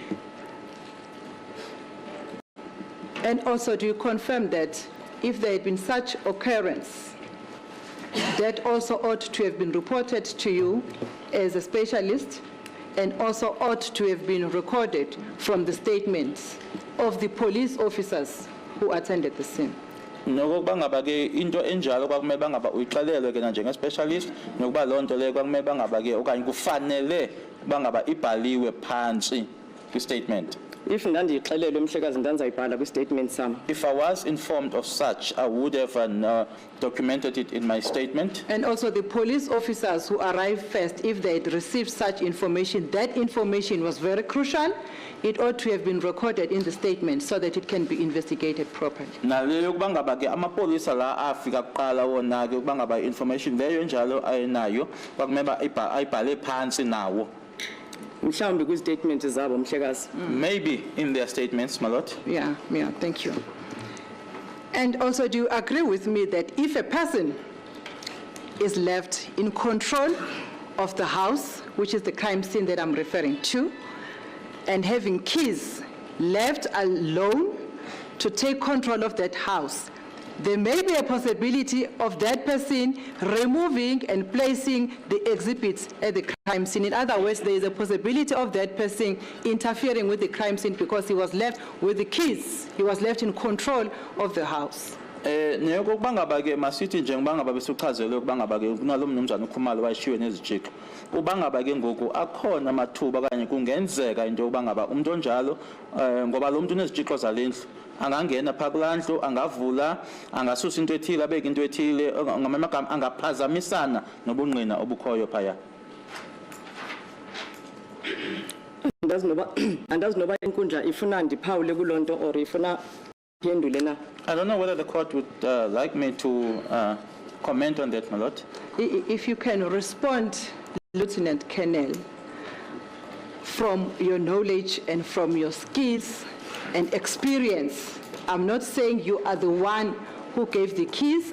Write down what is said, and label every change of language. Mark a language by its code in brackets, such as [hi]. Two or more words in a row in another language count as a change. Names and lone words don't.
[en] And also, do you confirm that if there had been such occurrence, that also ought to have been reported to you as a specialist and also ought to have been recorded from the statements of the police officers who attended the scene? [xh] Nokuba ngaba ke into enjalo kwakumele bangaba uyixelelwe ke na njenge specialist nokuba lonto leyo kwakumele bangaba ke okanye kufanele bangaba ibhaliwe phansi kwi statement. If ndandiyixelelwe mhlekazi ndanzayibhala kwi-statement sam. [en] If I was informed of such, I would have documented it in my statement. And also the police officers who arrived first, if they had received such information, that information was very crucial. It ought to have been recorded in the statement so that it can be investigated properly. [xh] Naleyo kuba ngaba ke amapolisa la afika kuqala wona ke kuba ngaba information leyo njalo ayinayo kwakumele ayibhale phansi nawo. Mhlawumbi kwi-statement zabo mhlekazi. [en] Maybe in their statements, my lord. Yeah, thank you. And also, do you agree with me that if a person is left in control of the house, which is the crime scene that I'm referring to, and having keys left alone to take control of that house, there may be a possibility of that person removing and placing the exhibits at the crime scene. In other words, there is a possibility of that person interfering with the crime scene because he was left with the keys. He was left in control of the house. [xh] Neyokuba ngaba ke masithi njengoba ngaba besuchazele ukuba ngaba ke kunalomnumzana uKhumalo wayishiwe nezijixo. Uba ngaba ke ngoku akhona amathuba kanye kungenzeka into yokuba ngaba umuntu onjalo ngoba lo muntu unezijixo zalendlu angangena phakathi kulandlu angavula angasusa into ethile abeke into ethile ngamagama angaphazamisana nobungqina obukhoyo phaya. Andazi noba inkundla ifuna ndiphawule kulonto or ifuna phendule na. [en] I don't know whether the court would like me to comment on that, my lord. If you can respond, Lieutenant Colonel, from your knowledge and from your skills and experience. I'm not saying you are the one who gave the keys.